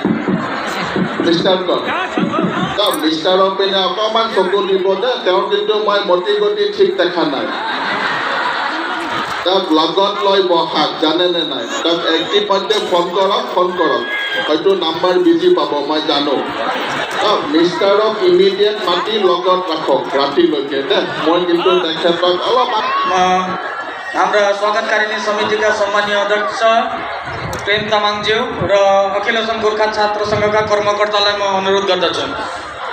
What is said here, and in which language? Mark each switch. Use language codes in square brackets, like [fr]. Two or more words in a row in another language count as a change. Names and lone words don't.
[as] মিষ্টাৰৰ পিনে অকণমান চকু দিব দে তেওঁ কিন্তু মই মতি গতি ঠিক দেখা নাই তেওঁক লগত লৈ বহাক জানেনে নাই তেওঁক ইতিমধ্যে ফোন কৰক হয়তো [en] number busy [as] পাব মই জানো মিষ্টাৰক ইমিডিয়েট মাতি লগত ৰাখক ৰাতিলৈকে দে মই কিন্তু তেখেতক অলপমান [ne] हाम्रा स्वागतकारिणी समितिका सम्मानीय अध्यक्ष प्रेम तामाङज्यू र अखिल असम गोर्खा छात्र सङ्घका कर्मकर्तालाई म अनुरोध गर्दछु